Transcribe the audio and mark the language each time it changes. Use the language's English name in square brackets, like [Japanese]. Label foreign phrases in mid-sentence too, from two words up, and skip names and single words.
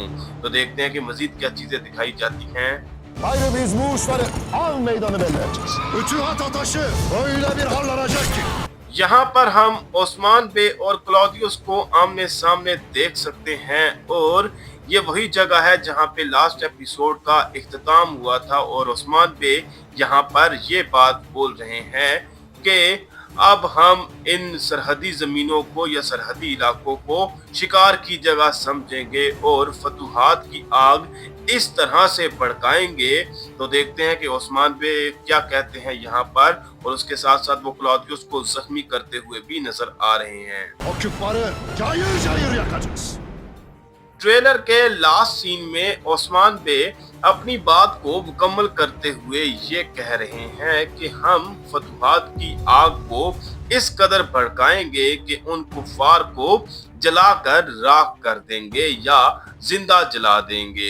[Urdu] तो देखते हैं कि मजीद क्या चीजें दिखाई जाती हैं। [Turkish] Gayrı biz bu uçları av meydanı belli edeceğiz. Ütühat ataşı. Öyle bir harlanacak ki. [Urdu] یہاں پر ہم عثمان بے اور کلاڈیس کو آمنے سامنے دیکھ سکتے ہیں اور یہ وہی جگہ ہے جہاں پے [English] last episode [Urdu] کا اختتام ہوا تھا اور عثمان بے یہاں پر یہ بات بول رہے ہیں کہ اب ہم ان سرحدی زمینوں کو یا سرحدی علاقوں کو شکار کی جگہ سمجھیں گے اور فتوحات کی آگ اس طرح سے بھڑکائیں گے. तो देखते हैं कि ओस्मान बे क्या कहते हैं यहाँ पर, और उसके साथ साथ वो क्लॉडियस को जख्मी करते हुए भी नजर आ रहे हैं। [Turkish] O küffarı cayır cayır yakacağız. [Urdu] ٹریلر کے [English] last scene [Urdu] میں عثمان بے اپنی بات کو مکمل کرتے ہوئے یہ کہہ رہے ہیں کہ ہم فتوحات کی آگ کو اس قدر بھڑکائیں گے کہ ان کفار کو جلا کر راکھ کر دیں گے یا زندہ جلا دیں گے.